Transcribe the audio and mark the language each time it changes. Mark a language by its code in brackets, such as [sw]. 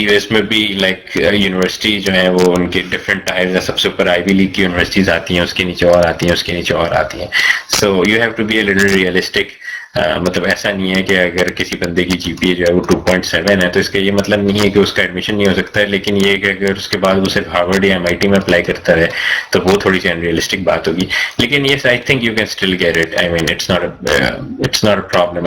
[ur] US میں بھی like university جو ہیں وہ ان کے ڈفرینٹ ٹائپس ہیں. سب سے اوپر آئی لیگ کی یونیورسٹیز آتی ہیں, اس کے نیچے اور آتی ہیں, اس کے نیچے اور آتی ہیں. [en] So you have to be a little realistic. [ur] مطلب ایسا نہیں ہے کہ اگر کسی بندے کی جی پی اے جو ہے وہ 2.7 ہے تو اس کا یہ مطلب نہیں ہے کہ اس کا ایڈمیشن نہیں ہو سکتا ہے, لیکن یہ کہ اگر اس کے بعد وہ صرف ہارورڈ یا MIT میں اپلائی کرتا رہے تو وہ تھوڑی سی انریلسٹک بات ہوگی. [en] لیکن yes I think you can still get it. I mean it's not a problem.